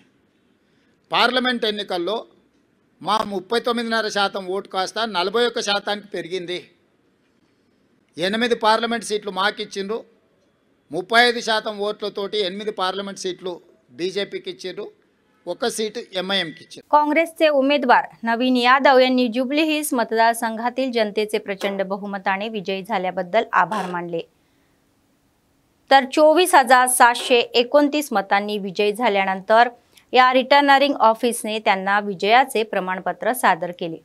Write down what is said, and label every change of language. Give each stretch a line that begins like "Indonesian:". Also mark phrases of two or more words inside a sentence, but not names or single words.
Telugu: పార్లమెంట్ ఎన్నికల్లో మా 39.5% ఓటు కాస్త 41%కి పెరిగింది। 8 పార్లమెంట్ సీట్లు మాకు ఇచ్చిండ్రు, 35% ఓట్లతోటి 8 పార్లమెంట్ సీట్లు बीजेपीకి ఇచ్చారు, 1 सीट MIMకి ఇచ్చారు।
Marathi: काँग्रेसचे उमेदवार नवीन यादव यांनी जुबली हिल्स मतदारसंघातील जनतेचे प्रचंड बहुमताने विजयी झाल्याबद्दल आभार मानले। तर 24,729 मतांनी विजयी झाल्यानंतर या रिटर्निंग ऑफिसने त्यांना विजयाचे प्रमाणपत्र सादर केले।